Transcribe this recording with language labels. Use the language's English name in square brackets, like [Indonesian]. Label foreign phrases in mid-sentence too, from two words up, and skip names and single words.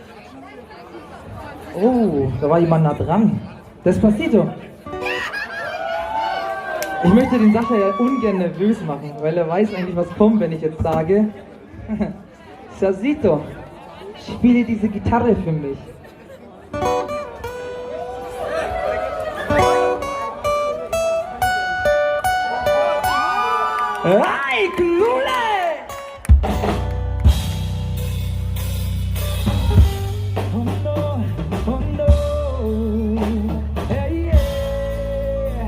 [German] Oh, da war jemand nah dran. Despacito. Ich möchte den Sascha ja ungern nervös machen, weil er weiß eigentlich, was kommt, wenn ich jetzt sage Sasito, spiele diese Gitarre für mich. [Spanish] ¡Ay, Lule! [English] Oh no, oh no, hey, yeah.